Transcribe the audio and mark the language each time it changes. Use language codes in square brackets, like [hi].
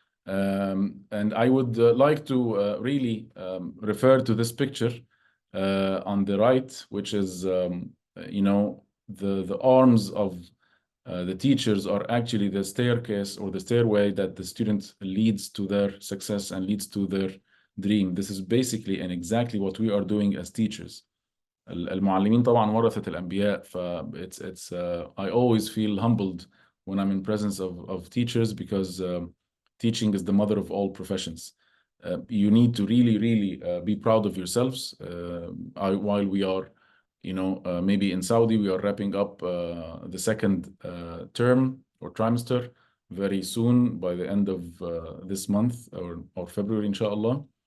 [en] And I would like to really refer to this picture on the right, which is, the arms of the teachers are actually the staircase or the stairway that the student leads to their success and leads to their dream. This is basically and exactly what we are doing as teachers. [ar] المعلمين طبعا ورثة الأنبياء. [en] it's I always feel humbled when I'm in presence of teachers because teaching is the mother of all professions. You need to really, really be proud of yourselves. While we are, maybe in Saudi, we are wrapping up the second term or trimester very soon by the end of this month or February, inshallah.